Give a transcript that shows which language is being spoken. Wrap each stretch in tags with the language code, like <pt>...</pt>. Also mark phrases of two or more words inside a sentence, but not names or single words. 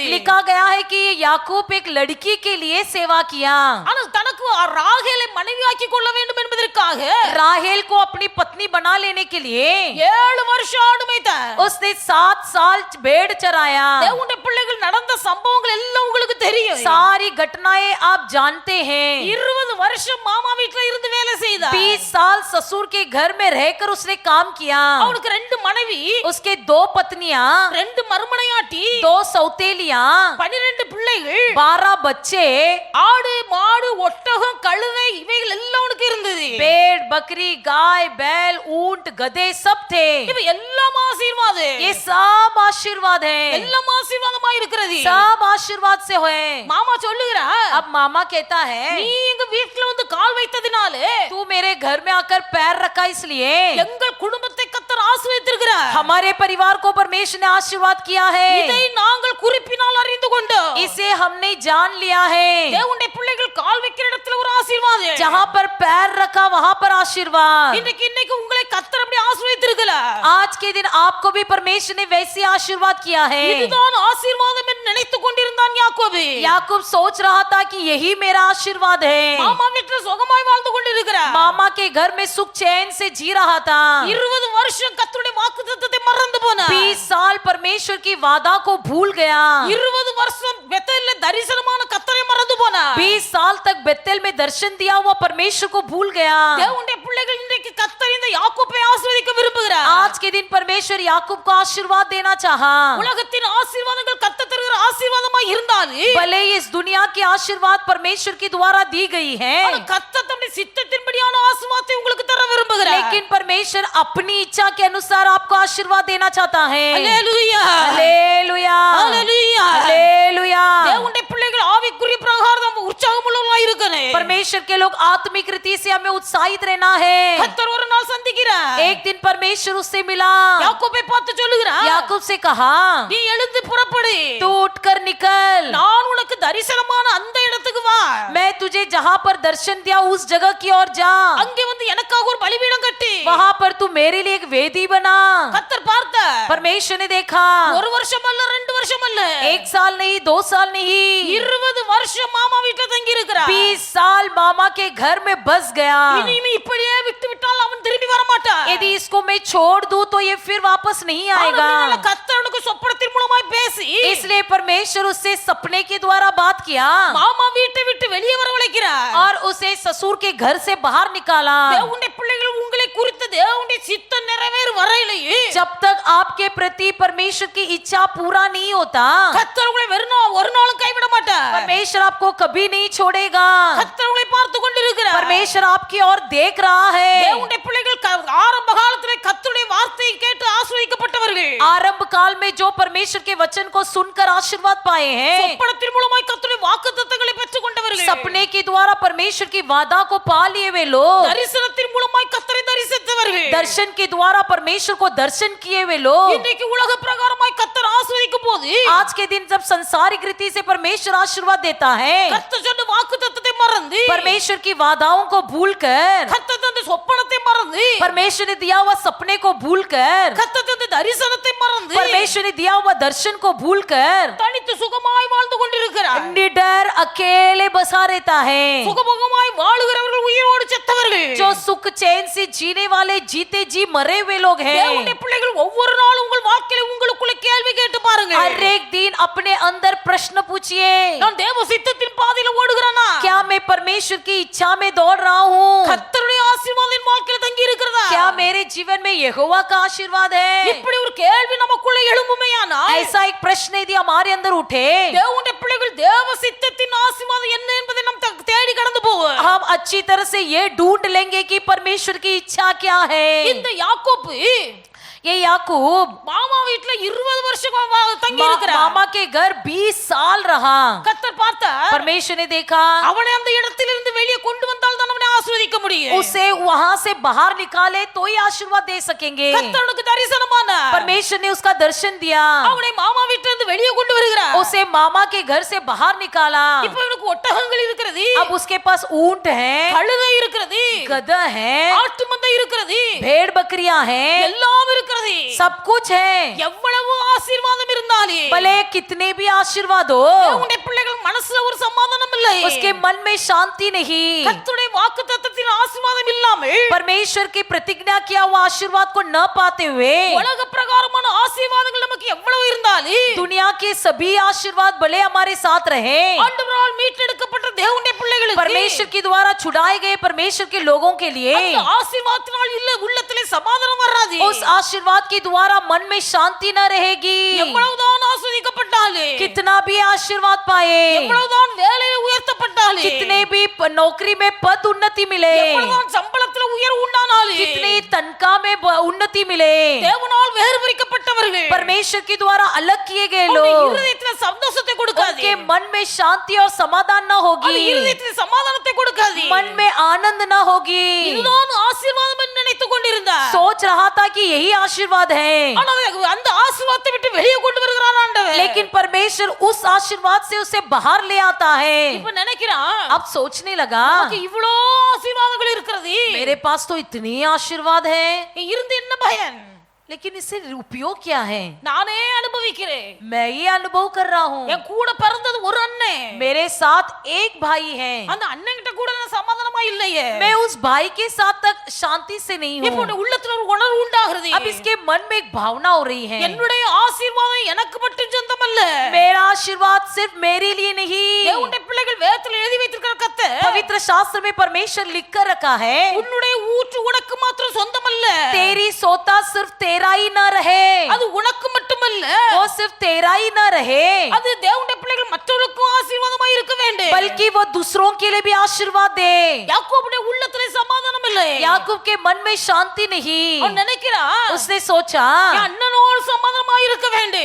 <hi>लिखा गया है कि ये याकूब एक लड़की के लिए सेवा किया।</hi> <ta>ஆனால் தனக்கு ராகேலை மனைவியாக்கி கொள்ள வேண்டும் என்பதற்காக</ta> <hi>राहेल को अपनी पत्नी बना लेने के लिए</hi> <ta>7 வருஷம் ஆடு மேய்த்தார்.</ta> <hi>उसने 7 साल भेड़ चराया।</hi> <ta>தேவனுடைய பிள்ளைகள் நடந்த சம்பவங்கள் எல்லாம் உங்களுக்கு தெரியும்.</ta> <hi>सारी घटनाएं आप जानते हैं।</hi> <ta>20 வருஷம் மாமா வீட்டுல இருந்து வேலை செய்தார்.</ta> <hi>20 साल ससुर के घर में रहकर उसने काम किया।</hi> <ta>அவனுக்கு 2 மனைவி,</ta> <hi>उसके 2 पत्नियां,</hi> <ta>2 மறுமனையாட்டி,</ta> <hi>2 सौतेलियां,</hi> <ta>12 பிள்ளைகள்,</ta> <hi>12 बच्चे,</hi> <ta>ஆடு மாடு ஒட்டகம் கழுதை இவைகள் எல்லாம் அவனுக்கு இருந்தது.</ta> <hi>भेड़ बकरी गाय बैल ऊंट गधे सब थे।</hi> <ta>இவை எல்லாம் ஆசீர்வாதம்.</ta> <hi>ये सब आशीर्वाद है,</hi> <ta>எல்லாம் ஆசீர்வாதமா இருக்கிறது.</ta> <hi>सब आशीर्वाद से हुए।</hi> <ta>மாமா சொல்லுகிறார்,</ta> <hi>अब मामा कहता है,</hi> <ta>நீ எங்க வீட்டுல வந்து கால் வைத்ததினாலே</ta> <hi>तू मेरे घर में आकर पैर रखा इसलिए</hi> <ta>எங்கள் குடும்பத்தை கர்த்தர் ஆசீர்வதித்திருக்கிறார்.</ta> <hi>हमारे परिवार को परमेश्वर ने आशीर्वाद किया है।</hi> <ta>இதை நாங்கள் குறிப்பினால் அறிந்து கொண்டோம்.</ta> <hi>इसे हमने जान लिया है।</hi> <ta>தேவனுடைய பிள்ளைகள் கால் வைக்கிற இடத்துல ஒரு ஆசீர்வாதம்.</ta> <hi>जहाँ पर पैर रखा वहाँ पर आशीर्वाद।</hi> <ta>இன்னைக்கு உங்களை கர்த்தர் அப்படி ஆசீர்வதித்திருக்கிறார்.</ta> <hi>आज के दिन आपको भी परमेश्वर ने वैसे आशीर्वाद किया है।</hi> <ta>இதுதான் ஆசீர்வாதம் என்று நினைத்துக் கொண்டிருந்தான் யாக்கோபு.</ta> <hi>याकूब सोच रहा था कि यही मेरा आशीर्वाद है।</hi> <ta>மாமா வீட்டில் சுகமாய் வாழ்ந்து கொண்டிருக்கிறார்.</ta> <hi>मामा के घर में सुख चैन से जी रहा था।</hi> <ta>20 வருஷம் கர்த்தருடைய வாக்குத்தத்தத்தை மறந்து போனார்.</ta> <hi>20 साल परमेश्वर की वादा को भूल गया।</hi> <ta>20 வருஷம் பெத்தேல்ல தரிசனமான கர்த்தரை மறந்து போனார்.</ta> <hi>20 साल तक बेतेल में दर्शन दिया हुआ परमेश्वर को भूल गया।</hi> <ta>தேவனுடைய பிள்ளைகள் இன்றைக்கு கர்த்தர் இந்த யாக்கோபை ஆசீர்வதிக்க விரும்புகிறார்.</ta> <hi>आज के दिन परमेश्वर याकूब को आशीर्वाद देना चाहा।</hi> <ta>உலகத்தின் ஆசீர்வாதங்கள் கர்த்தர் தருகிற ஆசீர்வாதமாய் இருந்தாலும்</ta> <hi>भले ही इस दुनिया के आशीर्वाद परमेश्वर के द्वारा दी गई है,</hi> <ta>ஆனா கர்த்தர் தம்முடைய சித்தத்தின்படியான ஆசீர்வாதத்தை உங்களுக்கு தர விரும்புகிறார்.</ta> <hi>लेकिन परमेश्वर अपनी इच्छा के अनुसार आपको आशीर्वाद देना चाहता है।</hi> <ta>அல்லேலூயா</ta> <hi>हालेलुया</hi> <ta>அல்லேலூயா.</ta> <hi>हालेलुया।</hi> <ta>தேவனுடைய பிள்ளைகள் ஆவிக்குரிய பிரகாரம் உற்சாகமுள்ளவர்களாய் இருக்கணும்.</ta> <hi>परमेश्वर के लोग आत्मिक रीति से हमें उत्साहित रहना है।</hi> <ta>கர்த்தர் ஒரு நாள் சந்திக்கிறார்.</ta> <hi>एक दिन परमेश्वर उससे मिला।</hi> <ta>யாக்கோபை பார்த்து சொல்லுகிறார்,</ta> <hi>याकूब से कहा,</hi> <ta>நீ எழுந்து புறப்படு,</ta> <hi>तू उठकर निकल,</hi> <ta>நான் உனக்கு தரிசனமான அந்த இடத்துக்கு வா,</ta> <hi>मैं तुझे जहाँ पर दर्शन दिया उस जगह की ओर जा,</hi> <ta>அங்கே வந்து எனக்காக ஒரு பலிபீடம் கட்டி.</ta> <hi>वहाँ पर तू मेरे लिए एक वेदी बना।</hi> <ta>கர்த்தர் பார்த்தார்.</ta> <hi>परमेश्वर ने देखा,</hi> <ta>ஒரு வருஷம் அல்ல 2 வருஷம் அல்ல,</ta> <hi>1 साल नहीं 2 साल नहीं,</hi> <ta>20 வருஷம் மாமா வீட்ல தங்கி இருக்கிறார்.</ta> <hi>20 साल मामा के घर में बस गया।</hi> <ta>இனிமே இப்படியே விட்டு விட்டால் அவன் திரும்பி வர மாட்டான்.</ta> <hi>यदि इसको मैं छोड़ दूं तो ये फिर वापस नहीं आएगा।</hi> <ta>கர்த்தர் உனக்கு சொப்பனத்தின் மூலமாய் பேசி</ta> <hi>इसलिए परमेश्वर उससे सपने के द्वारा बात किया</hi> <ta>மாமா வீட்டை விட்டு வெளியே வரவழைக்கிறார்.</ta> <hi>और उसे ससुर के घर से बाहर निकाला।</hi> <ta>தேவனுடைய பிள்ளைகள் உங்களை குறித்து தேவனுடைய சித்தம் நிறைவேறும் வரையிலேயே</ta> <hi>जब तक आपके प्रति परमेश्वर की इच्छा पूरा नहीं होता,</hi> <ta>கர்த்தர் உங்களை வெறும் ஒரு நாளும் கைவிட மாட்டார்.</ta> <hi>परमेश्वर आपको कभी नहीं छोड़ेगा।</hi> <ta>கர்த்தர் உங்களை பார்த்து கொண்டிருக்கிறார்.</ta> <hi>परमेश्वर आपकी ओर देख रहा है।</hi> <ta>தேவனுடைய பிள்ளைகள் ஆரம்ப காலத்திலே கர்த்தருடைய வார்த்தையை கேட்டு ஆசீர்வதிக்கப்பட்டவர்கள்.</ta> <hi>आरंभ काल में जो परमेश्वर के वचन को सुनकर आशीर्वाद पाए हैं,</hi> <ta>சொப்பனத்தின் மூலமாய் கர்த்தருடைய வாக்குத்தத்தங்களை பெற்றுக் கொண்டவர்கள்.</ta> <hi>सपने के द्वारा परमेश्वर की वादा को पा लिए वे लोग,</hi> <ta>தரிசனத்தின் மூலமாய் கர்த்தரை தரிசித்தவர்கள்.</ta> <hi>दर्शन के द्वारा परमेश्वर को दर्शन किए वे लोग,</hi> <ta>இன்றைக்கு உலக பிரகாரமாய் கர்த்தர் ஆசீர்வதிக்கும் போது</ta> <hi>आज के दिन जब संसारिक रीति से परमेश्वर आशीर्वाद देता है,</hi> <ta>கர்த்தர் சொன்ன வாக்குத்தத்தத்தை மறந்து,</ta> <hi>परमेश्वर की वादाओं को भूलकर,</hi> <ta>கர்த்தர் தந்த சொப்பனத்தை மறந்து,</ta> <hi>परमेश्वर ने दिया हुआ सपने को भूलकर,</hi> <ta>கர்த்தர் தந்த தரிசனத்தை மறந்து,</ta> <hi>परमेश्वर ने दिया हुआ दर्शन को भूलकर</hi> <ta>தனித்து சுகமாய் வாழ்ந்து கொண்டிருக்கிறார்.</ta> <hi>निडर अकेले बसा रहता है।</hi> <ta>சுகபோகமாய் வாழுகிறவர்கள் உயிரோடு செத்தவர்கள்.</ta> <hi>जो सुख चैन से जीने वाले जीते जी मरे हुए लोग हैं।</hi> <ta>தேவனுடைய பிள்ளைகள் ஒவ்வொரு நாளும் உங்கள் வாழ்க்கையில உங்களுக்குள்ள கேள்வி கேட்டு பாருங்க.</ta> <hi>हर एक दिन अपने अंदर प्रश्न पूछिए,</hi> <ta>நான் தேவ சித்தத்தின் பாதையில ஓடுகிறேனா?</ta> <hi>क्या मैं परमेश्वर की इच्छा में दौड़ रहा हूँ?</hi> <ta>கர்த்தருடைய ஆசீர்வாதம் என் வாழ்க்கையில தங்கி இருக்கிறதா?</ta> <hi>क्या मेरे जीवन में यहोवा का आशीर्वाद है?</hi> <ta>இப்படி ஒரு கேள்வி நமக்குள்ள எழும்புமேயானால்</ta> <hi>ऐसा एक प्रश्न यदि हमारे अंदर उठे,</hi> <ta>தேவனுடைய பிள்ளைகள் தேவ சித்தத்தின் ஆசீர்வாதம் என்ன என்பதை நாம் தேடி கடந்து போவோம்.</ta> <hi>हम अच्छी तरह से ये ढूंढ लेंगे कि परमेश्वर की इच्छा क्या है।</hi> <ta>இந்த யாக்கோபு</ta> <hi>ये याकूब</hi> <ta>மாமா வீட்ல 20 வருஷம் தங்கி இருக்கிறார்.</ta> <hi>मामा के घर 20 साल रहा।</hi> <ta>கர்த்தர் பார்த்தார்.</ta> <hi>परमेश्वर ने देखा,</hi> <ta>அவனை அந்த இடத்திலிருந்து வெளியே கொண்டு வந்தால் தான் அவனை ஆசீர்வதிக்க முடியும்.</ta> <hi>उसे वहां से बाहर निकाले तो ही आशीर्वाद दे सकेंगे।</hi> <ta>கர்த்தருக்கு தரிசனமானார்.</ta> <hi>परमेश्वर ने उसका दर्शन दिया,</hi> <ta>அவனை மாமா வீட்டிலிருந்து வெளியே கொண்டு வருகிறார்.</ta> <hi>उसे मामा के घर से बाहर निकाला।</hi> <ta>இப்போ இவனுக்கு ஒட்டகங்கள் இருக்கிறது,</ta> <hi>अब उसके पास ऊंट है,</hi> <ta>கழுதை இருக்கிறது,</ta> <hi>गधा है,</hi> <ta>ஆட்டு மந்தை இருக்கிறது,</ta> <hi>भेड़ बकरियां हैं,</hi> <ta>எல்லாம் இருக்கிறது.</ta> <hi>सब कुछ है।</hi> <ta>எவ்வளவு ஆசீர்வாதம் இருந்தாலே</ta> <hi>भले कितने भी आशीर्वाद हो,</hi> <ta>தேவனுடைய பிள்ளைகள் மனசுல ஒரு சமாதானம் இல்லை.</ta> <hi>उसके मन में शांति नहीं।</hi> <ta>கர்த்தருடைய வாக்குத்தத்தத்தின் ஆசீர்வாதம் இல்லாமல்</ta> <hi>परमेश्वर की प्रतिज्ञा किया हुआ आशीर्वाद को न पाते हुए,</hi> <ta>உலக பிரகாரமான ஆசீர்வாதங்கள் நமக்கு எவ்வளவு இருந்தாலே</ta> <hi>दुनिया के सभी आशीर्वाद भले हमारे साथ रहे,</hi> <ta>ஆண்டவரால் மீட்டெடுக்கப்பட்ட தேவனுடைய பிள்ளைகளுக்கு</ta> <hi>परमेश्वर के द्वारा छुड़ाए गए परमेश्वर के लोगों के लिए</hi> <ta>அந்த ஆசீர்வாதத்தினால் இல்ல உள்ளத்திலே சமாதானம் வராது.</ta> <hi>उस आशीर्वाद के द्वारा मन में शांति न रहेगी।</hi> <ta>எவ்வளவுதான் ஆசீர்வதிக்கப்பட்டாலே,</ta> <hi>कितना भी आशीर्वाद पाए,</hi> <ta>எவ்வளவுதான் வேலையில உயர்த்தப்பட்டாலே,</ta> <hi>कितने भी नौकरी में पद उन्नति मिले,</hi> <ta>எவ்வளவுதான் சம்பளத்துல உயர்வு உண்டானாலே,</ta> <hi>कितनी तनख्वाह में उन्नति मिले,</hi> <ta>தேவனால் வேறுபரிக்கப்பட்டவர்கள்</ta> <hi>परमेश्वर के द्वारा अलग किए गए</hi> <ta>உன்னுடைய</ta> <hi>लोग,</hi> <ta>இருதயத்துல சந்தோஷத்தை கொடுக்காது.</ta> <hi>उनके उसके मन में शांति और समाधान न</hi> <ta>அது</ta> <hi>होगी,</hi> <ta>இருதயத்தில் சமாதானத்தை கொடுக்காது.</ta> <hi>मन में आनंद न होगी।</hi> <ta>இதுதான் ஆசீர்வாதம் என்று நினைத்துக் கொண்டிருந்தார்.</ta> <hi>सोच रहा था कि यही आशीर्वाद है,</hi> <ta>ஆனால் அந்த ஆசீர்வாதத்தை விட்டு வெளியே கொண்டு வருகிறார் ஆண்டவர்.</ta> <hi>लेकिन परमेश्वर उस आशीर्वाद से उसे बाहर ले आता है।</hi> <ta>இப்ப நினைக்கிறான்,</ta> <hi>अब सोचने लगा,</hi> <ta>நமக்கு இவ்வளோ ஆசீர்வாதங்கள் இருக்கிறது,</ta> <hi>मेरे पास तो इतनी आशीर्वाद है,</hi> <ta>இருந்து என்ன பயன்?</ta> <hi>लेकिन इससे उपयोग क्या है?</hi> <ta>நானே அனுபவிக்கிறேன்.</ta> <hi>मैं ये अनुभव कर रहा हूँ,</hi> <ta>என் கூட பிறந்தது ஒரு அண்ணன்,</ta> <hi>मेरे साथ एक भाई है,</hi> <ta>அந்த அண்ணன் கிட்ட கூட நான் சமாதானமா இல்லையே.</ta> <hi>मैं उस भाई के साथ तक शांति से नहीं</hi> <ta>இப்போ</ta> <hi>हूँ।</hi> <ta>உள்ளத்துல ஒரு உணர்வு உண்டாகிறது.</ta> <hi>अब इसके मन में एक भावना हो रही है,</hi> <ta>என்னுடைய ஆசீர்வாதம் எனக்கு மட்டும் சொந்தமல்ல.</ta> <hi>मेरा आशीर्वाद सिर्फ मेरे लिए नहीं,</hi> <ta>தேவனுடைய பிள்ளைகள் வேதத்தில் எழுதி வைத்திருக்கிற கத்தை,</ta> <hi>पवित्र शास्त्र में परमेश्वर लिख कर रखा है,</hi> <ta>உன்னுடைய ஊற்று உனக்கு மாத்திரம் சொந்தமல்ல.</ta> <hi>तेरी सोता सिर्फ तेरा ही न रहे,</hi> <ta>அது உனக்கு மட்டுமல்ல,</ta> <hi>वो सिर्फ तेरा ही न रहे,</hi> <ta>அது தேவனுடைய பிள்ளைகள் மற்றவர்களுக்கும் ஆசீர்வாதமாய் இருக்க வேண்டும்.</ta> <hi>बल्कि वो दूसरों के लिए भी आशीर्वाद दे।</hi> <ta>யாக்கோபுடைய உள்ளத்திலே சமாதானம் இல்லை.</ta> <hi>याकूब के मन में शांति नहीं,</hi> <ta>அவன் நினைக்கிறான்,</ta> <hi>उसने सोचा</hi> <ta>என் அண்ணனோடு சமாதானமாய் இருக்க வேண்டும்.</ta>